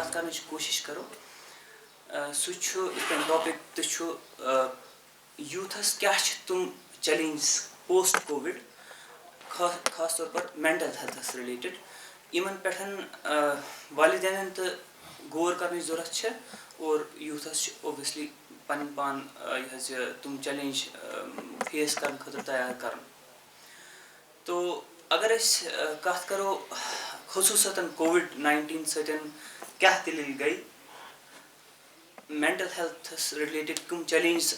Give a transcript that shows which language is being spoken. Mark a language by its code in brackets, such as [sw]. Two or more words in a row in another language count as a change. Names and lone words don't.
[ks] کرنٕچ کوٗشِش کَرو سُہ چھُ یِتھ کٔنۍ ٹاپِک تہِ چھُ یوٗتھَس کیٛاہ چھِ تِم چیلینجز [en] post COVID [ur] خاص طور پر [ks] مینٹل ہیلتھَس رِلیٹِڈ یِمن پٮ۪ٹھ والدینن تہٕ غور کَرنٕچ ضوٚرتھ چھِ اور یوٗتھَس چھِ اوبویسلی پَنٕنۍ پان یہِ حظ یہِ تِم چیلینج فیس کَرنہٕ خٲطرٕ تیار کَرُن تو اگر أسۍ کَتھ کَرو خصوٗصَتاً کووِڈ-19 سۭتۍ کیٛاہ دٔلیٖل گٔے مینٹل ہیلتھَس رِلیٹِڈ کٕم چیلینجز